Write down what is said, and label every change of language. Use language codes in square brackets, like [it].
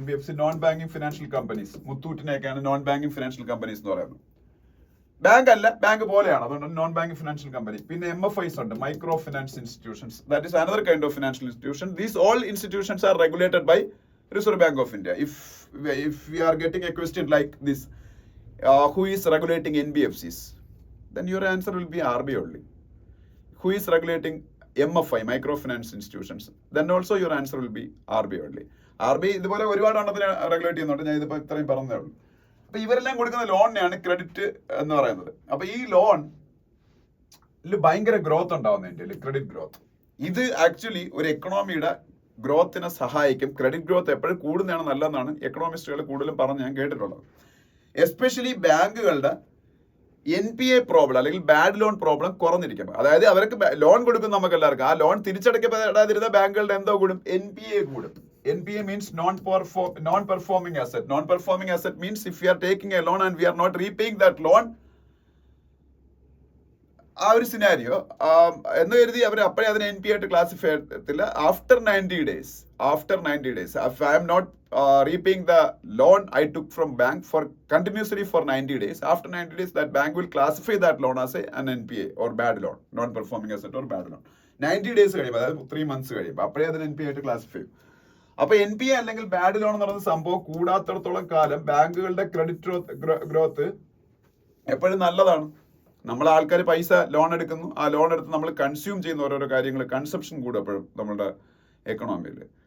[ml] NBFC non banking financial companies, മുത്തൂറ്റിനെയൊക്കെയാണ് non banking financial companies എന്ന് പറയുന്നത്. Bank അല്ല, bank പോലെയാണ്, അതുകൊണ്ട് നോൺ ബാങ്കിങ് ഫിനാൻഷ്യൽ കമ്പനി. പിന്നെ MFIs ഉണ്ട്, micro finance institutions, [en] That is another kind of financial institution. These all institutions are regulated by Reserve Bank of India. If we are getting a question like this, who is regulating NBFCs, then your answer will be RBI only. Who is regulating MFI, microfinance institutions, then also your answer will be RBI only. [ml] RBI ഇതുപോലെ ഒരുപാട് എണ്ണത്തിന് regulate ചെയ്യുന്നുണ്ട്. ഞാൻ ഇതിപ്പോ ഇത്രയും പറഞ്ഞതേ ഉള്ളൂ. അപ്പൊ ഇവരെല്ലാം കൊടുക്കുന്ന ലോണിനെയാണ് ക്രെഡിറ്റ് എന്ന് പറയുന്നത്. അപ്പൊ ഈ ലോണിൽ ഭയങ്കര ഗ്രോത്ത് ഉണ്ടാവുന്ന ഇന്ത്യയിൽ ക്രെഡിറ്റ് ഗ്രോത്ത്. ഇത് ആക്ച്വലി ഒരു എക്കണോമിയുടെ ഗ്രോത്തിനെ സഹായിക്കും. ക്രെഡിറ്റ് ഗ്രോത്ത് എപ്പോഴും കൂടുന്നതാണ് നല്ലതെന്നാണ് എക്കണോമിസ്റ്റുകൾ കൂടുതലും പറഞ്ഞ് ഞാൻ കേട്ടിട്ടുള്ളത്. എസ്പെഷ്യലി ബാങ്കുകളുടെ NPA പ്രോബ്ലം അല്ലെങ്കിൽ ബാഡ് ലോൺ പ്രോബ്ലം കുറഞ്ഞിരിക്കും. അതായത് അവർക്ക് ലോൺ കൊടുക്കും നമുക്ക് എല്ലാവർക്കും, ആ ലോൺ തിരിച്ചടയ്ക്കപ്പെടാതിരുന്ന ബാങ്കുകളുടെ എന്തോ കൂടും, NPA കൂടും. [en] NPA means non-performing asset. Non-performing asset means if we are taking a loan and we are not repaying that loan, [ml] ആ ഒരു സിനാരിയോ എന്ന് കരുതി അവർ അപ്പോഴേ അതിനെ NPA ആയിട്ട് ക്ലാസിഫൈ ചെയ്യത്തില്ല. [en] After 90 days I'm not repaying the loan I took from bank for continuously for 90 days. After 90 days, that bank will classify that loan as an NPA or bad loan, non-performing asset or bad loan. [ml] 90 days കഴിയുമ്പോൾ, അതായത് 3 months കഴിയുമ്പോൾ അപ്പോഴേ അതിന് NPA ആയിട്ട് classify ചെയ്യും. അപ്പൊ NPA അല്ലെങ്കിൽ bad loan എന്ന് പറയുന്ന സംഭവം കൂടാത്തിടത്തോളം കാലം ബാങ്കുകളുടെ ക്രെഡിറ്റ് ഗ്രോത്ത് എപ്പോഴും നല്ലതാണ്. നമ്മളെ ആൾക്കാർ പൈസ ലോൺ എടുക്കുന്നു, ആ ലോൺ എടുത്ത് നമ്മൾ കൺസ്യൂം ചെയ്യുന്ന ഓരോരോ കാര്യങ്ങൾ, കൺസപ്ഷൻ കൂടും എപ്പോഴും നമ്മുടെ എക്കണോമിയിൽ.